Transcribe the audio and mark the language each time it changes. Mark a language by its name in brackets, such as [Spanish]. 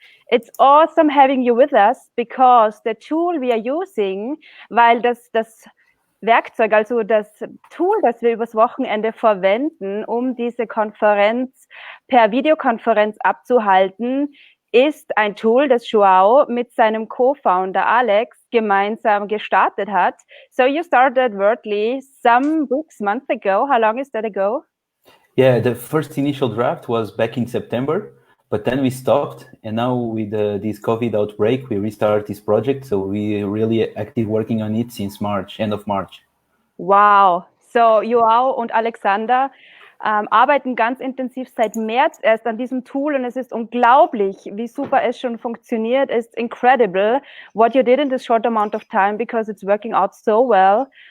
[English] It's awesome having you with us because the tool we are using, [German] weil das Werkzeug, also das Tool, das wir übers Wochenende verwenden, um diese Konferenz per Videokonferenz abzuhalten, ist ein Tool, das Joao mit seinem Co-Founder Alex gemeinsam gestartet hat. [English] So you started Wordly some weeks, months ago. How long is that ago? Yeah, the first initial draft was back in September, but then we stopped, and now with this COVID outbreak, we restart this project. So we really active working on it since March, end of March. Wow. [German] So Joao und Alexander arbeiten ganz intensiv seit März erst an diesem Tool und es ist unglaublich, wie super es schon funktioniert. [English] It's incredible what you did in this short amount of time because it's working out so well.